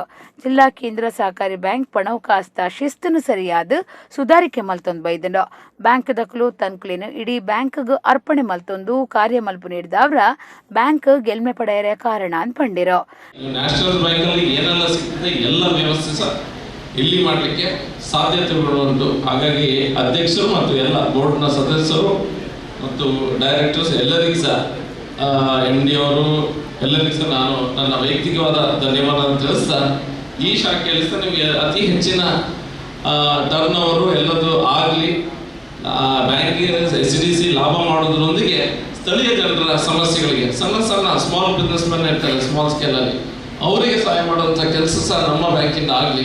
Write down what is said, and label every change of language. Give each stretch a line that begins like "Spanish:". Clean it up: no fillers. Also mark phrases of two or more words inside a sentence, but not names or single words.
Tulu: ಜಿಲ್ಲಾ ಕೇಂದ್ರ ಸಹಕಾರಿ ಬ್ಯಾಂಕ್ ಪಣವಕಾಸ್ತ ಶಿಸ್ತನು ಸರಿಯಾದ ಸುಧಾರಿಕೆ ಮಲ್ತೊಂದು ಬೈದನು. ಬ್ಯಾಂಕ್ ದಕ್ಲು ತನ್ಕುಲಿನ ಇಡೀ ಬ್ಯಾಂಕ್ಗೆ ಅರ್ಪಣೆ ಮಲ್ತೊಂದು ಕಾರ್ಯ ಮಲ್ಪು ನೀಡಿದವ್ರ ಬ್ಯಾಂಕ್ ಗೆಲ್ಮೆ ಪಡೆಯರ ಕಾರಣ ಅಂತ ಪಂಡಿರೋ.
Kannada: ನ್ಯಾಷನಲ್ ಬ್ಯಾಂಕ್ ಅಲ್ಲಿ ಏನೆಲ್ಲ ಸಿಗ್ತದೆ ಎಲ್ಲ ವ್ಯವಸ್ಥೆ ಸಹ ಇಲ್ಲಿ ಮಾಡಲಿಕ್ಕೆ ಸಾಧ್ಯತೆಗಳು ಉಂಟು. ಹಾಗಾಗಿ ಅಧ್ಯಕ್ಷರು ಮತ್ತು ಎಲ್ಲ ಬೋರ್ಡ್ನ ಸದಸ್ಯರು ಮತ್ತು ಡೈರೆಕ್ಟರ್ಸ್ ಎಲ್ಲರಿಗೂ ಸಹ MD ಅವರು ಎಲ್ಲರಿಗೂ ಸಹ ನಾನು ನನ್ನ ವೈಯಕ್ತಿಕವಾದ ಧನ್ಯವಾದ ತಿಳಿಸ್ತಾ, ಈ ಶಾಖೆಯಲ್ಲಿ ಸಹ ನಿಮಗೆ ಅತಿ ಹೆಚ್ಚಿನ
English: turn over
Kannada: ಎಲ್ಲದೂ ಆಗಲಿ, ಬ್ಯಾಂಕಿಂಗ್ SDC ಲಾಭ ಮಾಡೋದ್ರೊಂದಿಗೆ ಸ್ಥಳೀಯ ಜನರ ಸಮಸ್ಯೆಗಳಿಗೆ ಸಣ್ಣ
English: small business men
Kannada: ಇರ್ತಾರೆ ಸ್ಮಾಲ್ ಸ್ಕೇಲಲ್ಲಿ, ಅವರಿಗೆ ಸಹಾಯ ಮಾಡುವಂಥ ಕೆಲಸ ಸಹ ನಮ್ಮ ಬ್ಯಾಂಕಿಂದ ಆಗಲಿ.